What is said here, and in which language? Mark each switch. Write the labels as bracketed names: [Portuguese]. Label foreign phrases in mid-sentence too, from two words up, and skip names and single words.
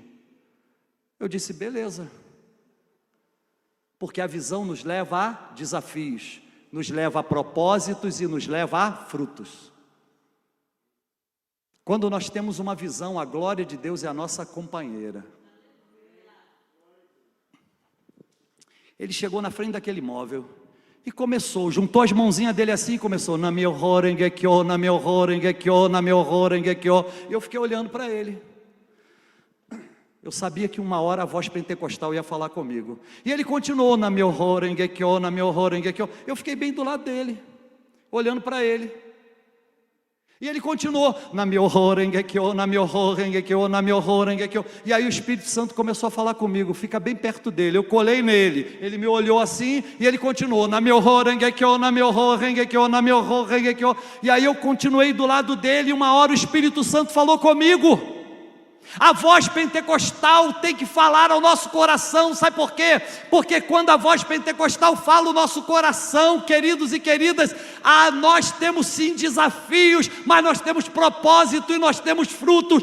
[Portuguese] Eu disse: beleza, porque a visão nos leva a desafios, nos leva a propósitos e nos leva a frutos. Quando nós temos uma visão, a glória de Deus é a nossa companheira. Ele chegou na frente daquele móvel e começou, juntou as mãozinhas dele assim e começou: [Japanese] 南無妙 蓮華 経、南無妙 蓮華 経、南無妙 蓮華 経. [Portuguese] E eu fiquei olhando para ele. Eu sabia que uma hora a voz pentecostal ia falar comigo. E ele continuou: [Japanese] 南無妙 蓮華 経、南無妙 蓮華 経. [Portuguese] Eu fiquei bem do lado dele, olhando para ele. E ele continuou: [Japanese] 南無妙 蓮華 経、南無妙 蓮華 経、南無妙 蓮華 経. [Portuguese] E aí o Espírito Santo começou a falar comigo: fica bem perto dele. Eu colei nele, ele me olhou assim e ele continuou: [Japanese] 南無妙 蓮華 経、南無妙 蓮華 経、南無妙 蓮華 経. [Portuguese] E aí eu continuei do lado dele, e uma hora o Espírito Santo falou comigo. A voz pentecostal tem que falar ao nosso coração, sabe por quê? Porque quando a voz pentecostal fala o nosso coração, queridos e queridas, nós temos sim desafios, mas nós temos propósito e nós temos frutos.